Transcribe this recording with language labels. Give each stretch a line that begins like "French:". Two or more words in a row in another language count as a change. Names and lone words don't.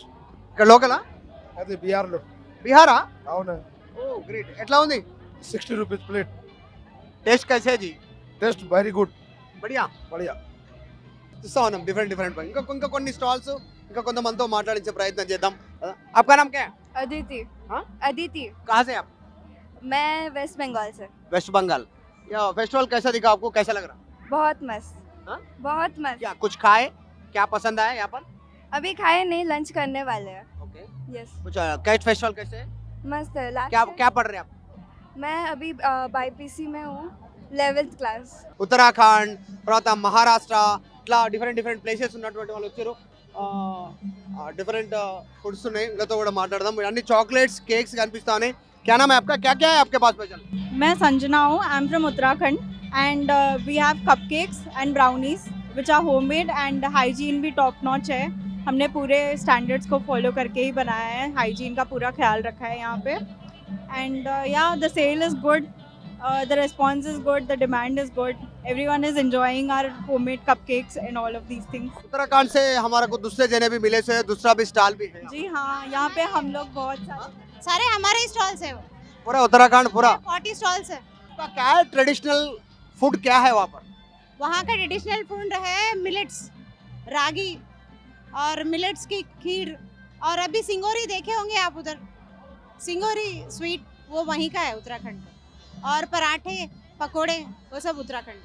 Telugu: ఇక్కడ లోకలా అది బీహార్లో బీహారా అవునా ఓ గ్రేట్ ఎట్లా ఉంది
English: 60 rupees plate
Hindi: टेस्ट कैसे जी
English: Taste very good
Telugu: బడియా బడియా చూస్తా ఉన్నాం డిఫరెంట్ ఇంకా కొన్ని స్టాల్స్ ఇంకా కొంతమందితో మాట్లాడించే ప్రయత్నం చేద్దాం
Hindi: आपका नाम क्या है अदिति हाँ? अदिति कहाँ से आप मैं वेस्ट बंगाल से वेस्ट बंगाल या फेस्टिवल कैसा दिखा आपको कैसा लग रहा बहुत मस्त हाँ? बहुत मस्त क्या कुछ खाए क्या पसंद आया यहाँ पर अभी खाए नहीं लंच करने वाले हैं ओके यस कुछ कैट फेस्टिवल कैसे है मस्त है क्या लास्ट क्या पढ़ रहे हैं आप मैं अभी बाईपीसी में हूँ 11th क्लास
Telugu: ఉత్తరాఖండ్ తర్వాత మహారాష్ట్ర ఇట్లా
English: different places
Telugu: ఉన్నటువంటి వాళ్ళు వచ్చారు
English: different foods
Telugu: ఉన్నాయి వీళ్ళతో కూడా మాట్లాడదాం అన్ని
English: chocolates cakes
Telugu: కనిపిస్తా ఉన్నాయి
Hindi: क्या नाम है आपका क्या है आपके पास स्पेशल मैं संजना हूँ
English: I am from Uttarakhand and we have cupcakes and brownies which are homemade and hygiene भी top notch है।
Hindi: हमने पूरे स्टैंडर्ड्स को फॉलो करके ही बनाया है, हाइजीन का पूरा ख्याल रखा है यहाँ पे
English: and ya the sale is good, the response is good, the demand is good, everyone is enjoying our homemade cupcakes and all of these things.
Hindi: उत्तराखंड से हमारा को दूसरे जने भी मिले से दूसरा भी स्टॉल भी है जी हाँ, यहाँ पे हम लोग बहुत सारे हमारे स्टॉल्स है, पूरा उत्तराखंड पूरा 40 स्टॉल्स है। का क्या है ट्रेडिशनल फूड क्या है वहाँ पर? वहाँ का ट्रेडिशनल फूड है मिलेट्स, रागी और मिलेट्स की खीर, और अभी सिंगोरी देखे होंगे आप उधर, सिंगोरी स्वीट वो वहीं का है उत्तराखंड का, और पराठे पकोड़े वो सब उत्तराखंड